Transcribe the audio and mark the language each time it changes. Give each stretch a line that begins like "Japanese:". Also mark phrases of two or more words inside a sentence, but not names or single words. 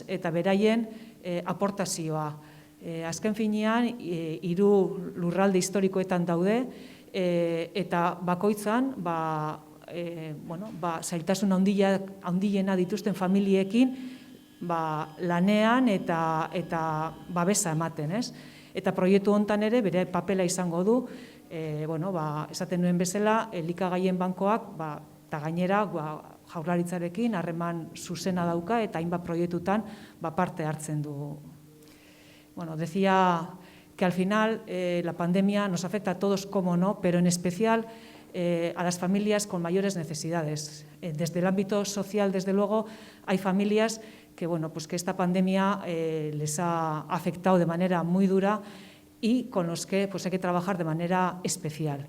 Basque: Eta beraien aportazioa. Azken finean, 3 lurralde historikoetan daude, eta bakoitzan, zailtasun handiena dituzten familiekin, lanean eta babesa ematen, ez? Eta proiektu hontan ere bere papela izango du, esaten nuen bezala, elikagaien bankoak, eta gainera, Jaurlaritzarekin harreman zuzena dauka eta hainbat proiektutan parte hartzen du.
Spanish: Decía que al final la pandemia nos afecta a todos, como no, pero en especial a las familias con mayores necesidades. Desde el ámbito social, desde luego, hay familias que esta pandemia les ha afectado de manera muy dura y con los que hay que trabajar de manera especial.